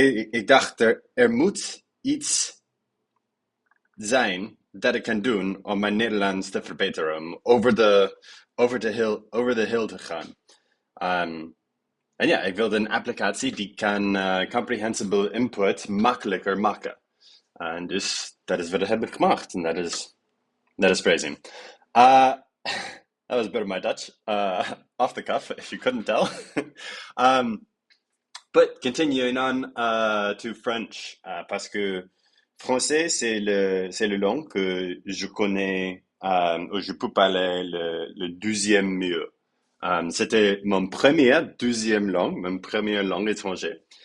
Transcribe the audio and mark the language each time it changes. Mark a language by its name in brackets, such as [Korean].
[Dutch] Ik dacht, er moet iets zijn dat ik kan doen om mijn Nederlands te verbeteren, om over de hill te gaan. En ja, ik wilde een applicatie die kan [English] comprehensible input [Dutch] makkelijker maken. En dus dat is wat ik heb gemaakt. En dat is phrasing. [English] That was a bit of my Dutch, off the cuff, if you couldn't tell. But continuing on to French, [French] parce que français, c'est le langue que je connais, ou je peux parler le deuxième mieux. C'était mon deuxième langue, mon première langue étrangère.